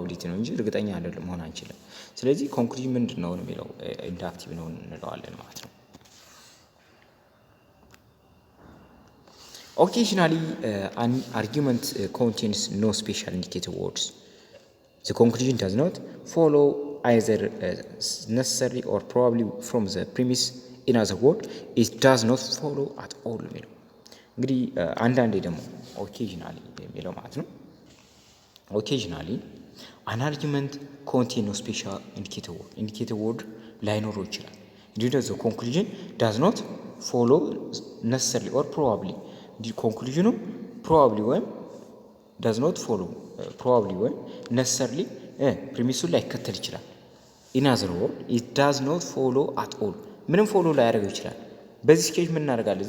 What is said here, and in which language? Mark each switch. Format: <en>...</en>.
<am>ነው እንጂ እርግጠኛ አይደለም መሆን አንችልም። ስለዚህ ኮንክሉዥን ምንድነው የሚለው ኢንዳክቲቭ ነው እንለዋለን ማለት ነው።</am> <en>Occasionally, an argument contains no special indicator words. The conclusion does not follow either necessarily or probably from the premise. In other words, it does not follow at all.</en> <am>እንግዲህ አንዳንዴ ደግሞ occasionally የሚለው ማለት ነው።</am> <en>occasionally an argument contains no special indicator word</en> <am>ላይኖረው ይችላል። እንዲሁ</am> <en>the conclusion does not follow necessarily or probably</en> <am>ኮንክሉዥኑ ፕሮባብሊ ወይም ዳዝ ኖት ፎሎ ፕሮባብሊ ወይም ነሰሰርሊ ፕሪሚሱን ላይከተል ይችላል። ኢን አዘር ወርድ ኢት ዳዝ ኖት ፎሎ አት ኦል ምንም ፎሎ ላያደርገው ይችላል። በዚህ ሲቹዌሽን ምን እናደርጋለን?</am>